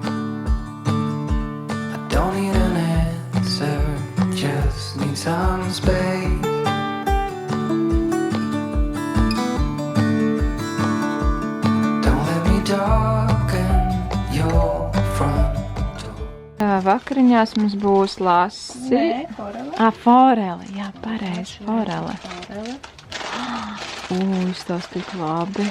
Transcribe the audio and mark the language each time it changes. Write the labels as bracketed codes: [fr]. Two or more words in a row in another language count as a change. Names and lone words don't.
[en] I don't need an answer. some space. Don't let me darken your front door. [lv] Vakariņās mums būs lasi. Forele. Jā, pareizi, forele. Tas tik labi.